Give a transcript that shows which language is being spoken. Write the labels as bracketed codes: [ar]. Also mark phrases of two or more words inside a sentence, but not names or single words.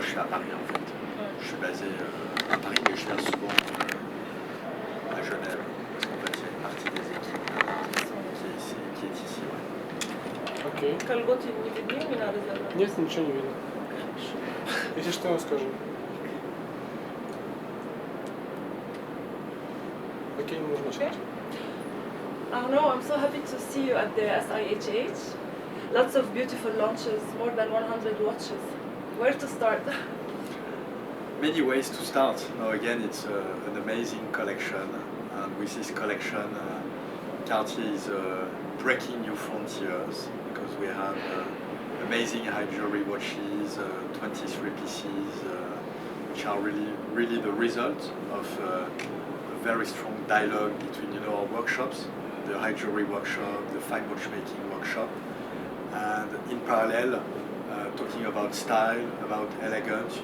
[fr] suis à Paris en fait. Je suis basé à Paris, mais je viens souvent à Genève, parce qu'en fait il y a une partie des équipes qui est ici. Ouais. [ru] Окей. Колготы не видны у меня разобрать? Нет, ничего не видно. Если что, я скажу. Окей, можно начать. [en] Arnaud, I'm so happy to see you at the SIHH. Lots of beautiful launches, more than 100 watches. Where to start? Many ways to start. Now again, it's an amazing collection, and with this collection, Cartier is breaking new frontiers because we have amazing high jewelry watches, 23 pieces, which are really the result of a very strong dialogue between our workshops, the high jewelry workshop, the fine watchmaking workshop, and in parallel, talking about style, about elegance.